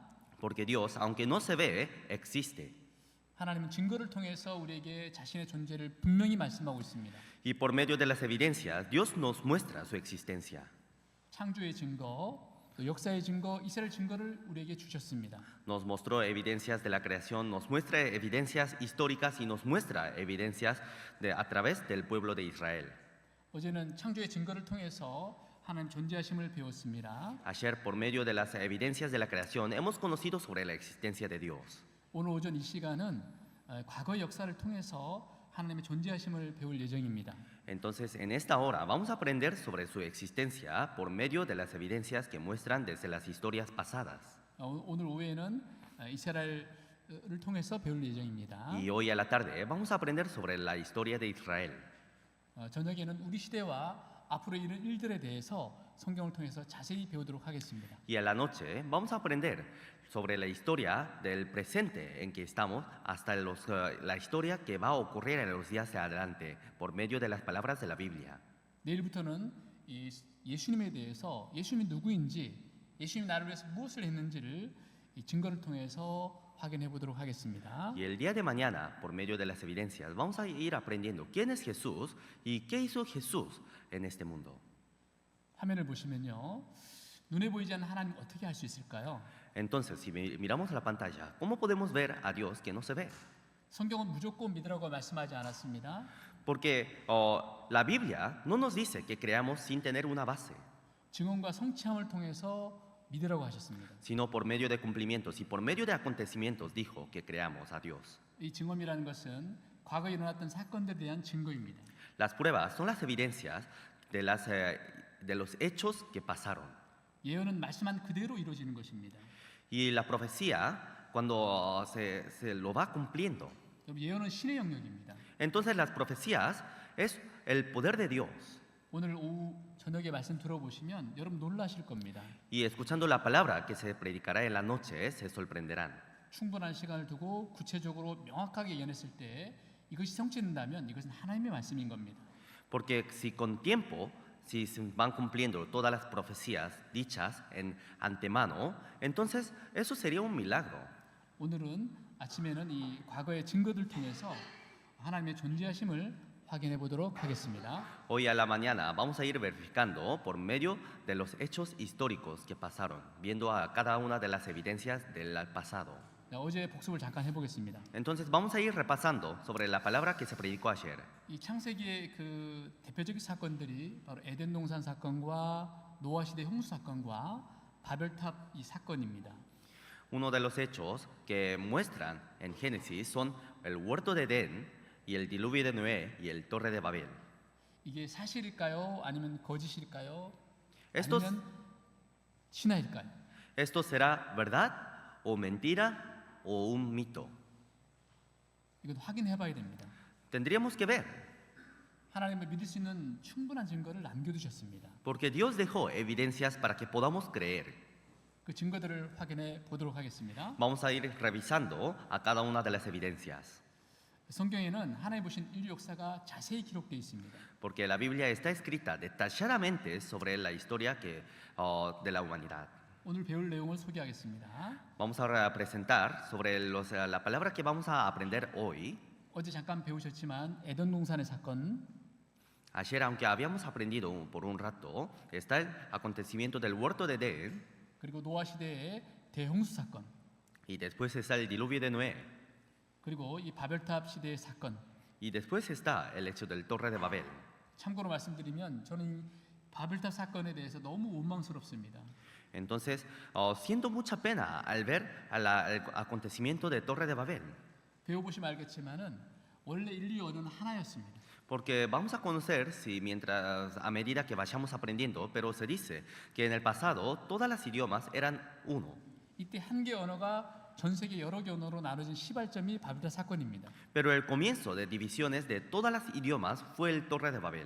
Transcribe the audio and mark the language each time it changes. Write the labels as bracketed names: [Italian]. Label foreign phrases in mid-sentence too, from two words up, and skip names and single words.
[Spanish] Porque Dios, aunque no se ve, existe. [Korean] 하나님은 증거를 통해서 우리에게 자신의 존재를 분명히 말씀하고 있습니다. [Spanish] Y por medio de las evidencias, Dios nos muestra su existencia. [Korean] 창조의 증거, 또 역사의 증거, 이스라엘 증거를 우리에게 주셨습니다. [Spanish] Nos mostró evidencias de la creación, nos muestra evidencias históricas y nos muestra evidencias a través del pueblo de Israel. [Korean] 어제는 창조의 증거를 통해서 하나님 존재하심을 배웠습니다. [Spanish] Ayer, por medio de las evidencias de la creación, hemos conocido sobre la existencia de Dios. [Korean] 오늘 오전 이 시간은 과거의 역사를 통해서 하나님의 존재하심을 배울 예정입니다. [Spanish] Entonces, en esta hora vamos a aprender sobre su existencia por medio de las evidencias que muestran desde las historias pasadas. [Korean] 오늘 오후에는 이스라엘을 통해서 배울 예정입니다. [Spanish] Y hoy a la tarde vamos a aprender sobre la historia de Israel. [Korean] 저녁에는 우리 시대와 앞으로 이런 일들에 대해서 성경을 통해서 자세히 배우도록 하겠습니다. [Spanish] Y a la noche vamos a aprender sobre la historia del presente en que estamos hasta la historia que va a ocurrir en los días de adelante por medio de las palabras de la Biblia. [Korean] 내일부터는 이 예수님에 대해서 예수님이 누구인지, 예수님이 나를 위해서 무엇을 했는지를 이 증거를 통해서 확인해 보도록 하겠습니다. [Spanish] Y el día de mañana, por medio de las evidencias, vamos a ir aprendiendo quién es Jesús y qué hizo Jesús en este mundo. [Korean] 화면을 보시면요, 눈에 보이지 않는 하나님 어떻게 알 수 있을까요? [Spanish] Entonces, si miramos la pantalla, ¿cómo podemos ver a Dios que no se ve? [Korean] 성경은 무조건 믿으라고 말씀하지 않았습니다. [Spanish] Porque la Biblia no nos dice que creamos sin tener una base, [Korean] 증언과 성취함을 통해서 믿으라고 하셨습니다. [Spanish] sino por medio de cumplimientos y por medio de acontecimientos dijo que creamos a Dios. [Korean] 이 증언이라는 것은 과거에 일어났던 사건들에 대한 증거입니다. [Spanish] Las pruebas son las evidencias de los hechos que pasaron. [Korean] 예언은 말씀한 그대로 이루어지는 것입니다. [Spanish] Y la profecía, cuando se lo va cumpliendo. [Korean] 여러분, 예언은 신의 영역입니다. [Spanish] Entonces las profecías es el poder de Dios. [Korean] 오늘 오후 저녁에 말씀 들어보시면 여러분 놀라실 겁니다. [Spanish] Y escuchando la palabra que se predicará en la noche, se sorprenderán. [Korean] 충분한 시간을 두고 구체적으로 명확하게 예언했을 때 이것이 성취된다면 이것은 하나님의 말씀인 겁니다. [Spanish] Porque si con tiempo, si se van cumpliendo todas las profecías dichas en antemano, entonces eso sería un milagro. [Korean] 오늘은 아침에는 이 과거의 증거들 통해서 하나님의 존재하심을 확인해 보도록 하겠습니다. [Spanish] Hoy a la mañana vamos a ir verificando por medio de los hechos históricos que pasaron, viendo a cada una de las evidencias del pasado. [Korean] 어제 복습을 잠깐 해보겠습니다. [Spanish] Entonces vamos a ir repasando sobre la palabra que se predicó ayer. [Korean] 이 창세기의 그 대표적인 사건들이 바로 에덴 동산 사건과 노아 시대 홍수 사건과 바벨탑 이 사건입니다. [Spanish] Uno de los hechos que muestran en Génesis son el huerto de Edén y el diluvio de Noé y el torre de Babel. [Korean] 이게 사실일까요? 아니면 거짓일까요? [Spanish] Estos, [Korean] 아니면 신화일까요? [Spanish] ¿Esto será verdad o mentira o un mito? [Korean] 이건 확인해 봐야 됩니다. [Spanish] Tendríamos que ver, [Korean] 하나님을 믿을 수 있는 충분한 증거를 남겨두셨습니다. [Spanish] porque Dios dejó evidencias para que podamos creer. [Korean] 그 증거들을 확인해 보도록 하겠습니다. [Spanish] Vamos a ir revisando a cada una de las evidencias, [Korean] 성경에는 하나님 보신 인류 역사가 자세히 기록되어 있습니다. [Spanish] porque la Biblia está escrita detalladamente sobre la historia de la humanidad. [Korean] 오늘 배울 내용을 소개하겠습니다. [Spanish] Vamos a presentar sobre la palabra que vamos a aprender hoy. [Korean] 어제 잠깐 배우셨지만 에덴 동산의 사건, [Spanish] Ayer, aunque habíamos aprendido por un rato, está el acontecimiento del huerto de Edén [Korean] 그리고 노아 시대의 대홍수 사건, [Spanish] y después está el diluvio de Noé [Korean] 그리고 이 바벨탑 시대의 사건. [Spanish] y después está el hecho del Torre de Babel. [Korean] 참고로 말씀드리면 저는 이 바벨탑 사건에 대해서 너무 원망스럽습니다. [Spanish] Entonces, siento mucha pena al ver al acontecimiento de Torre de Babel, [Korean] 배워보시면 알겠지만은 원래 인류 언어는 하나였습니다. [Spanish] porque vamos a conocer a medida que vayamos aprendiendo, pero se dice que en el pasado todas las idiomas eran uno. [Korean] 이때 한 개 언어가 전 세계 여러 개 언어로 나눠진 시발점이 바벨탑 사건입니다. [Spanish] Pero el comienzo de divisiones de todas las idiomas fue el Torre de Babel.